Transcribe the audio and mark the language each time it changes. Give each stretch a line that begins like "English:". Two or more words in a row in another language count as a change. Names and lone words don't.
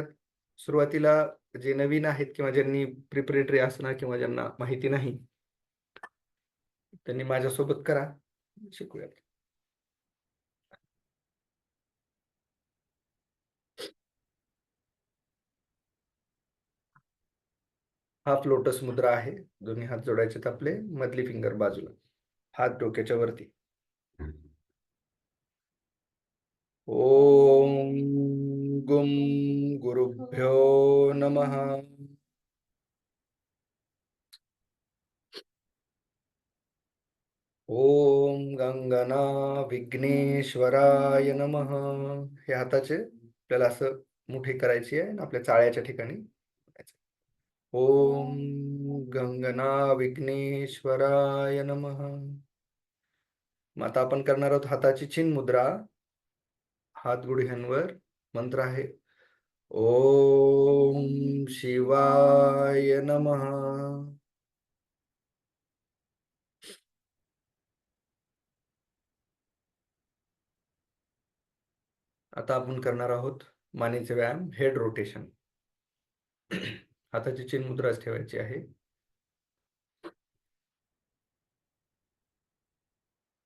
Marathi: सुरुवातीला जे नवीन आहेत किंवा ज्यांनी प्रिपरेटरी असणार किंवा ज्यांना माहिती नाही, त्यांनी माझ्यासोबत करा, शिकूयात.
English: half lotus
Marathi: मुद्रा आहे. दोन्ही हात जोडायचे आपले, मधली फिंगर बाजूला, हात डोक्याच्या वरती.
Sanskrit: ओम गुम गुरुभ्यो नमः. ओम गंगना विघ्नेश्वराय नमः.
Marathi: हे हाताचे आपल्याला असं मुठी करायची आहे आणि आपल्या चाळ्याच्या ठिकाणी करायचं.
Sanskrit: ओम गंगना विघ्नेश्वराय नमः.
Marathi: मग आता आपण करणार आहोत हाताची चिन्ह मुद्रा. हात गुडघ्यांवर. मंत्र आहे
Sanskrit: ओम शिवाय नमः.
Marathi: आता आपण करणार आहोत मानेचे व्यायाम,
English: head rotation.
Marathi: हाताची चिन्ह मुद्राच ठेवायची आहे.